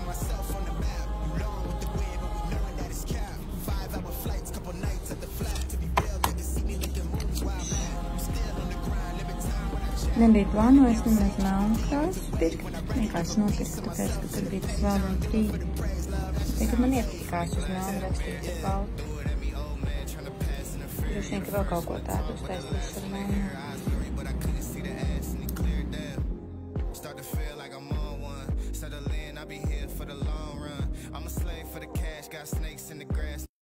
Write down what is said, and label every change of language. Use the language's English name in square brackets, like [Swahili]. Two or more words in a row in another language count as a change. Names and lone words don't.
[Latvian] Nebija plānojis nemaz melnu krāsu pirkt. Vienkārši nopirkt, tāpēc, ka tur bija tas Wild and Free. Tagad man iepatikās uz melnu rakstīt ar baltu. Droši vien, ka vēl kaut ko tādu uztaisīs ar mani. [English] Start to feel like I'm on one. Settle in, I'll be here for the long run. I'm a slave for the cash, got snakes in the grass.